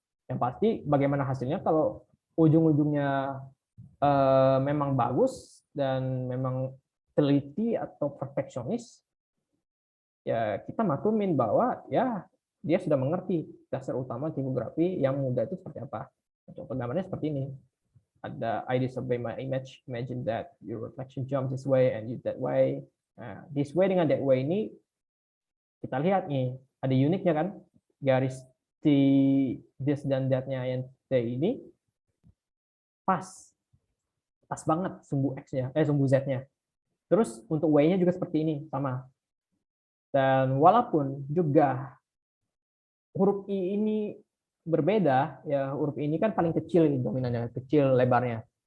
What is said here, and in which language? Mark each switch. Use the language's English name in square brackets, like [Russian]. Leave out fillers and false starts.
[Indonesian] Yang pasti bagaimana hasilnya kalau ujung-ujungnya memang bagus dan memang teliti atau perfeksionis, ya kita maklumin bahwa ya dia sudah mengerti dasar utama tipografi yang mudah itu seperti apa. Contoh gambarnya seperti ini. Ada [English] I disobey my image, imagine that your reflection jumps this way and you that way. [Indonesian] Nah, [English] this way [Indonesian] dengan [English] that way [Indonesian] ini kita lihat nih, ada uniknya kan, garis this dan that-nya yang T ini pas banget sumbu X-nya, sumbu Z-nya. Terus untuk Y-nya juga seperti ini, sama. Dan walaupun juga huruf I ini berbeda, ya huruf I ini kan paling kecil dominannya, kecil lebarnya.